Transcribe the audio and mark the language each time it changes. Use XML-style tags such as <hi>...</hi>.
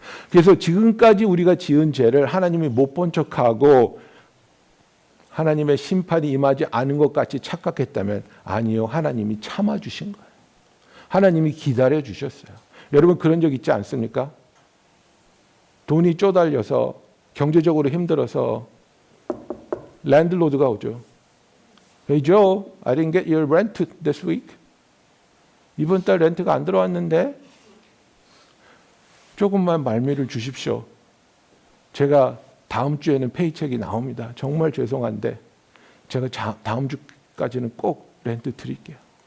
<ko>그래서 지금까지 우리가 지은 죄를 하나님이 못 본 척하고 하나님의 심판이 임하지 않은 것 같이 착각했다면 아니요. 하나님이 참아주신 거예요. 하나님이 기다려 주셨어요. 여러분 그런 적 있지 않습니까? 돈이 쪼달려서 경제적으로 힘들어서 랜드로드가 오죠.</ko> <en>Hey Joe, I didn't get your rent this week.</en> <ko>이번 달 렌트가 안 들어왔는데 조금만 말미를 주십시오. 제가 다음 주에는 페이첵이 나옵니다. 정말 죄송한데 제가 다음 주까지는 꼭 렌트 드릴게요.</ko>